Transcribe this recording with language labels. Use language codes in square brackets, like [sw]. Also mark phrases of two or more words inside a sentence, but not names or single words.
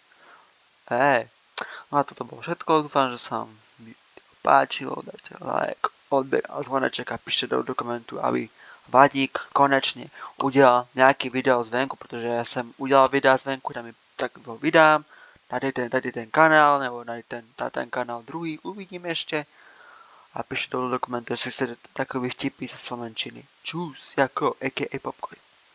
[sk] No a toto bolo všetko, dúfam, že sa vám páčilo, dajte like, odber a zvoneček a píšte do komentu, aby Vadík konečne udelal nejaký video zvenku, pretože ja som udelal videa zvenku, tak ho vydám, dajte ten kanál, nebo dajte ten kanál druhý, uvidím ešte. A píšte do komentu, [cs] jestli chcete takové vtipy ze slovenčiny. Čus, jako a.k.a. popkoj.